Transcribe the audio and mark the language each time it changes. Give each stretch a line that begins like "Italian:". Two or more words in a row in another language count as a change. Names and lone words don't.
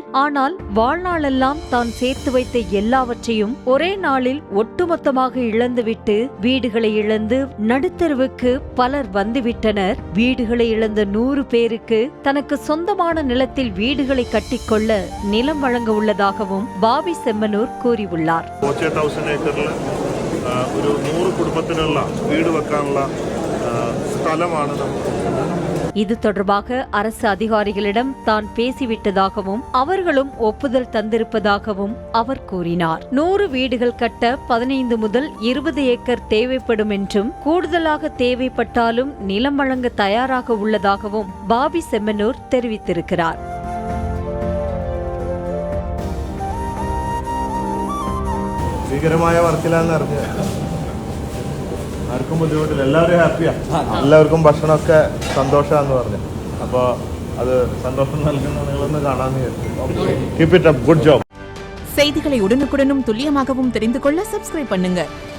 Tamil: ஆனால் வாழ்நாளெல்லாம் தான் சேர்த்து வைத்த எல்லாவற்றையும் ஒரே நாளில் ஒட்டுமொத்தமாக இழந்துவிட்டு வீடுகளை இழந்து நடுத்தருவுக்கு பலர் வந்துவிட்டனர். வீடுகளை இழந்த 100 பேருக்கு தனக்கு சொந்தமான நிலத்தில் வீடுகளை கட்டிக்கொள்ள நிலம் வழங்க உள்ளதாகவும் பாபி செம்மனூர் கூறியுள்ளார்.
Malayalam: 1000 ஏக்கரில் ഒരു 100 കുടുംബത്തിനുള്ള വീട് വെക്കാനുള്ള സ്ഥലമാണ് നമുക്ക്.
Tamil: இது தொடர்பாக அரசு அதிகாரிகளிடம் தான் பேசிவிட்டதாகவும் அவர்களும் ஒப்புதல் தந்திருப்பதாகவும் அவர் கூறினார். 100 வீடுகள் கட்ட 15 முதல் 20 ஏக்கர் தேவைப்படும் என்றும் கூடுதலாக தேவைப்பட்டாலும் நிலம் வழங்க தயாராக உள்ளதாகவும் பாபி செம்மனூர் தெரிவித்திருக்கிறார்.
Malayalam: ഭീകരമായ വർക്കിലാന്ന് അറിഞ്ഞത്. ആർക്കും ബുദ്ധിമുട്ടില്ല, എല്ലാവരും ഹാപ്പിയാ. എല്ലാവർക്കും ഭക്ഷണമൊക്കെ സന്തോഷമാണെന്ന് പറഞ്ഞു. അപ്പോൾ അത് സന്തോഷം നൽകുന്ന നിങ്ങളൊന്ന് കാണാമെന്ന് വിചാരിച്ചു.
English: Keep it up, good job.
Tamil: செய்திகளை உடனுக்குடனும் துல்லியமாகவும் தெரிந்து கொள்ள சப்ஸ்கிரைப் பண்ணுங்க.